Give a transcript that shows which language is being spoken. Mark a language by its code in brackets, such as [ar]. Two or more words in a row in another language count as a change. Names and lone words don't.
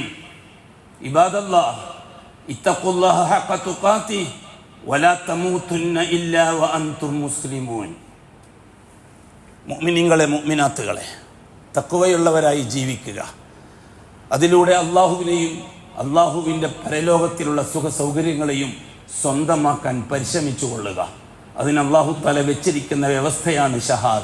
[ar] عباد الله اتقوا الله حق تقاته ولا تموتن إلا وأنتم مسلمون. [ml] മുഅ്മിനീങ്ങളെ മുഅ്മിനാത്തുകളെ, തഖ്വയുള്ളവരായി ജീവിക്കുക. അതിലൂടെ അള്ളാഹുവിനെയും അള്ളാഹുവിൻ്റെ പരലോകത്തിലുള്ള സുഖ സൗകര്യങ്ങളെയും സ്വന്തമാക്കാൻ പരിശ്രമിച്ചു കൊള്ളുക. അതിന് [ar] الله تعالى [ml] വെച്ചിരിക്കുന്ന വ്യവസ്ഥയാണ് ഷഹാദ.